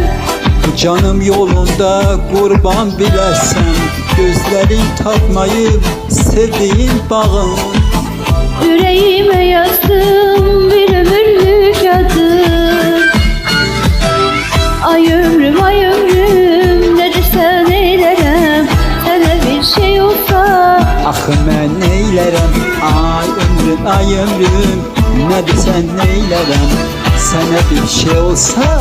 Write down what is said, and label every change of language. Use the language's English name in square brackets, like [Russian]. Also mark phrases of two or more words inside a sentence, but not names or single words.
[Azerbaijani] Canım yolunda kurban biləsən, gözlerin tapmayıp sevdiğin bağım. [Turkish] Yüreğime yazdım bir ömürlük adı. Ay ömrüm ne desen eylerem, sana bir şey olsa. [Azerbaijani] Ah mən neylərəm, ay ömrüm, nə desən neylərəm, sənə bir şey olsa.